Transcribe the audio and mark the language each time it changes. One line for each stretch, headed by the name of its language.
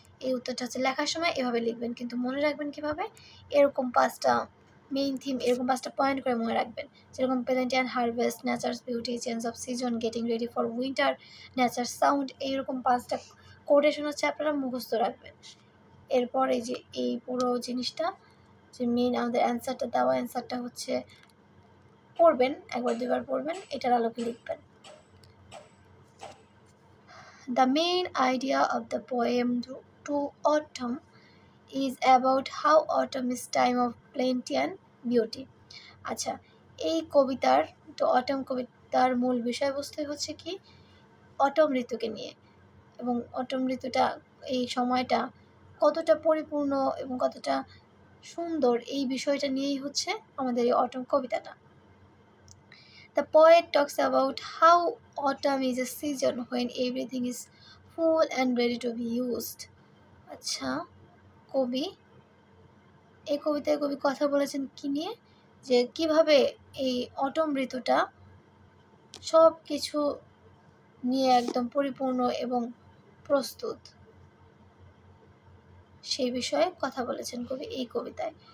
Bangla: এই উত্তরটা হচ্ছে লেখার সময় এভাবে লিখবেন, কিন্তু মনে রাখবেন কীভাবে? এরকম 5টা মেইন থিম, এরকম 5টা পয়েন্ট করে মনে রাখবেন, যেরকম present and harvest, nature's beauty, change off season, getting ready for winter, nature sound, এইরকম 5টা কোটেশন হচ্ছে আপনারা মুখস্থ রাখবেন। এরপর এই যে এই পুরো জিনিসটা যে মেইন আমাদের অ্যান্সারটা দেওয়া, অ্যান্সারটা হচ্ছে পড়বেন, একবার দুবার পড়বেন, এটার আলোকে লিখবেন।
English: The main idea of the poem To Autumn is about how autumn is time of plenty and beauty.
Bangla: আচ্ছা, এই কবিতার টু অটম কবিতার মূল বিষয়বস্তু হচ্ছে কি? অটম ঋতুকে নিয়ে, এবং অটম ঋতুটা, এই সময়টা কতটা পরিপূর্ণ এবং কতটা সুন্দর, এই বিষয়টা নিয়েই হচ্ছে আমাদের এই অটম কবিতাটা।
English: The poet talks about how autumn is a season when everything is full and ready to be used.
Bangla: আচ্ছা, এই কবিতায় কবি কথা বলেছেন কি নিয়ে? যে কিভাবে এই অটম ঋতুটা সব কিছু নিয়ে একদম পরিপূর্ণ এবং প্রস্তুত, সেই বিষয়ে কথা বলেছেন কবি এই কবিতায়।